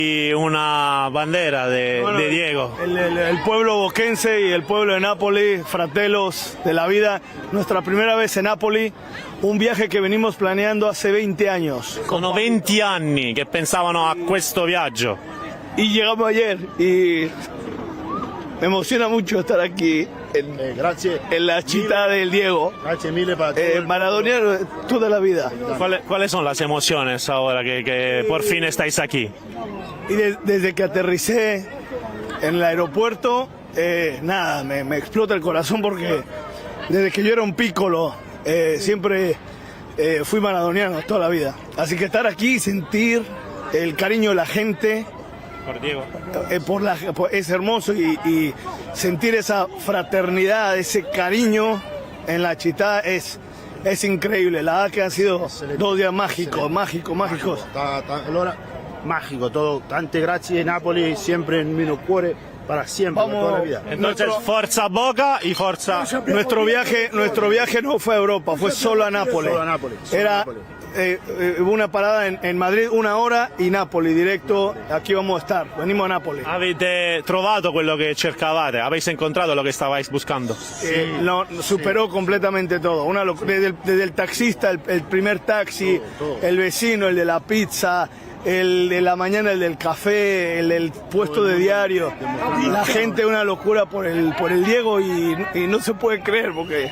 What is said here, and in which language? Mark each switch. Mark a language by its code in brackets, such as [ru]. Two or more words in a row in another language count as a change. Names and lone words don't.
[es] Y una bandera de Diego. El pueblo boquense y el pueblo de Nápoles, fratelos de la vida, nuestra primera vez en Nápoles, un viaje que venimos planeando hace 20 años. [it] Sono 20 anni che pensavano a questo viaggio. [es] Y llegamos ayer y me emociona mucho estar aquí en la città del Diego. [it] Grazie mille [es] para todo. Maradoniano toda la vida. ¿Cuáles son las emociones ahora que por fin estáis aquí? Y desde que aterricé en el aeropuerto, nada, me explota el corazón porque desde que yo era un pícolo, siempre fui maradoniano toda la vida. Así que estar aquí y sentir el cariño de la gente Por Diego. es hermoso y sentir esa fraternidad, ese cariño en la città es increíble. La verdad que han sido 2 días mágicos. Allora, mágico todo. [it] Tante grazie Napoli, [es] siempre en mi cuore, para siempre, para toda la vida. Entonces, forza Boca y forza... Nuestro viaje no fue a Europa, fue solo a Nápoles. Solo a Nápoles, solo a Era Nápoles. hubo una parada en Madrid, 1 hora, y Nápoles, directo, aquí vamos a estar, venimos a Nápoles. [it] Avete trovato quello che cercavate? [es] ¿Habéis encontrado lo que estabais buscando? Superó completamente todo. Desde el taxista, el primer taxi, todo. el vecino, el de la pizza, el de la mañana, el del café, el del puesto de diario. La gente, una locura por el Diego y no se puede creer porque